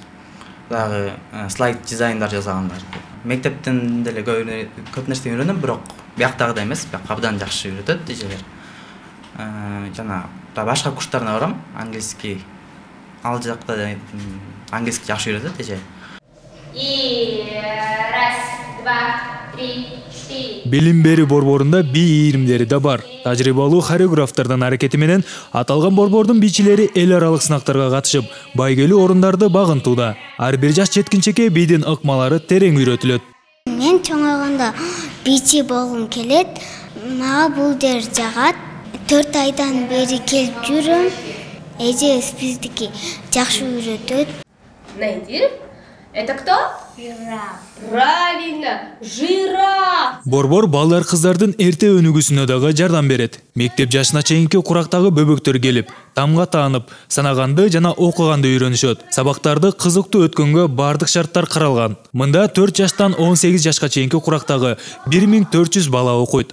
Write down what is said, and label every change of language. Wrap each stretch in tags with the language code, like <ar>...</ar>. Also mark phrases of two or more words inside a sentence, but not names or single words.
<ky>Дагы слайд дизайндар жасагандар. Мектептен деле көп нерсе үйрөнөм, бирок бияктагыдай эмес, бияк абдан жакшы үйрөтөт эжелер. Жана башка курстарына барам, английский. Ал жакта английский жакшы үйрөтөт эже.</ky> <ru>Раз, два, три, четыре.</ru> <ky>Билим берүү борборунда би ийримдери да бар. Тажрыйбалуу хореографтардын аракети менен аталган борбордун бийчилери эл аралык сынактарга катышып, байгелүү орундарды багынтууда. Ар бир жаш жеткинчекке бийдин ыкмалары терең үйрөтүлөт. Мен чоңойгондо бийчи болгум келет. Мага бул жер жагат. 4 айдан бери келип жүрөм. Эже биздики жакшы үйрөтөт.</ky> <ru>Найди. Это кто? Жираф. Правильно, жираф.</ru> <ky>Борбор балдар кыздардын эрте өнүгүүсүнө дагы жардам берет. Мектеп жашына чейинки курактагы бөбөктөр келип, тамга таанып, санаганды жана окуганды үйрөнүшөт. Сабактарды кызыктуу өткөнгө бардык шарттар каралган. Мында 4 жаштан 18 жашка чейинки курактагы 1400 бала окуйт.</ky>